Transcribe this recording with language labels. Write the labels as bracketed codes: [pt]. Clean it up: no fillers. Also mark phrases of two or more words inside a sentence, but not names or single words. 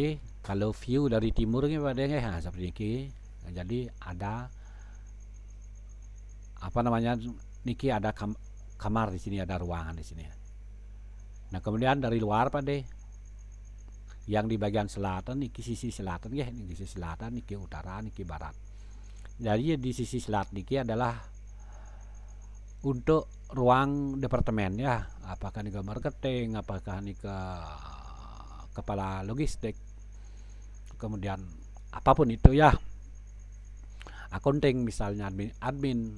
[id] Kalau view dari timur Pak deh nah, seperti niki. Nah, jadi ada apa namanya? Niki ada kamar di sini, ada ruangan di sini. Nah, kemudian dari luar Pak deh. Yang di bagian selatan niki sisi selatan niki sisi selatan, niki utara, niki barat. Jadi di sisi selatan niki adalah untuk ruang departemen ya, apakah ini ke marketing, apakah ini ke kepala logistik, kemudian apapun itu ya, accounting misalnya, admin.